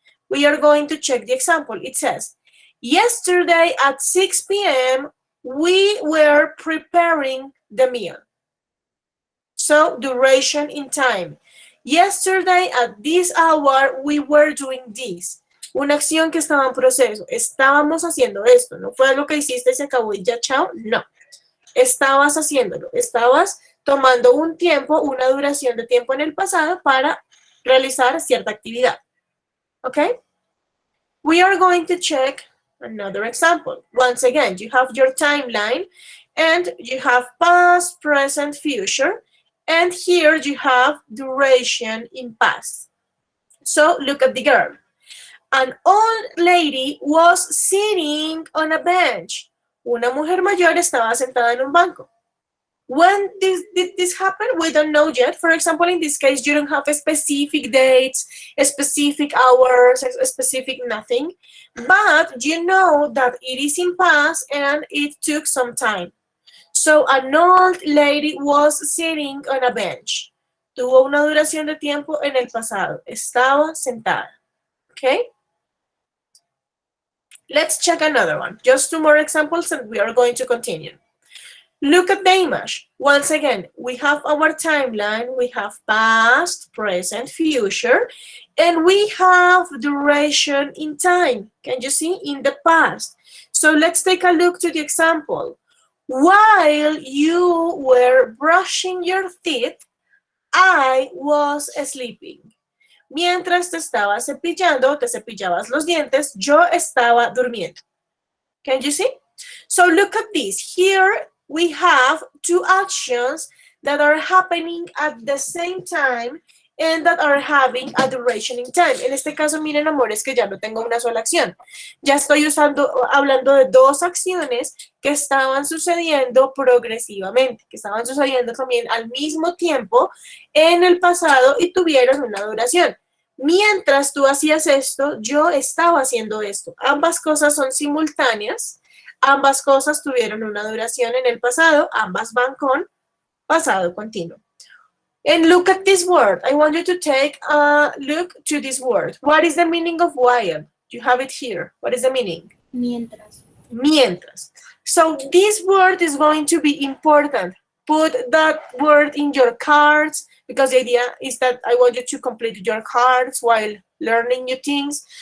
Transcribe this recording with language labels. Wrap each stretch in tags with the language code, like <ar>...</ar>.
<en>We are going to check the example. It says, yesterday at 6 p.m., we were preparing the meal. So duration in time. Yesterday at this hour, we were doing this.</en> <es>Una acción que estaba en proceso. Estábamos haciendo esto. No fue lo que hiciste y se acabó y ya, chao. No. Estabas haciéndolo. Estabas tomando un tiempo, una duración de tiempo en el pasado para realizar cierta actividad.</es> <en>Okay? We are going to check another example. Once again, you have your timeline and you have past, present, future. And here you have duration in past. So look at the girl. An old lady was sitting on a bench.</en> <es>Una mujer mayor estaba sentada en un banco.</es> <en>When did this happen? We don't know yet. For example, in this case, you don't have a specific dates, a specific hours, a specific nothing. But you know that it is in past and it took some time. So an old lady was sitting on a bench.</en> <es>Tuvo una duración de tiempo en el pasado. Estaba sentada. Okay?</es> <en>Let's check another one. Just 2 more examples and we are going to continue. Look at the image. Once again, we have our timeline. We have past, present, future. And we have duration in time. Can you see? In the past. So let's take a look to the example. While you were brushing your teeth, I was sleeping.</en> <es>Mientras te estabas cepillando, te cepillabas los dientes, yo estaba durmiendo.</es> <en>Can you see? So look at this. Here we have 2 actions that are happening at the same time and that are having a duration in time.</en> <es>En este caso, miren, amores, que ya no tengo una sola acción. Ya estoy hablando de 2 acciones que estaban sucediendo progresivamente, que estaban sucediendo también al mismo tiempo en el pasado y tuvieron una duración. Mientras tú hacías esto, yo estaba haciendo esto. Ambas cosas son simultáneas, ambas cosas tuvieron una duración en el pasado, ambas van con pasado continuo.</es> <en>And look at this word. I want you to take a look to this word. What is the meaning of while? You have it here. What is the meaning?</en> <es>Mientras. Mientras.</es> <en>So this word is going to be important. Put that word in your cards because the idea is that I want you to complete your cards while learning new things.</en>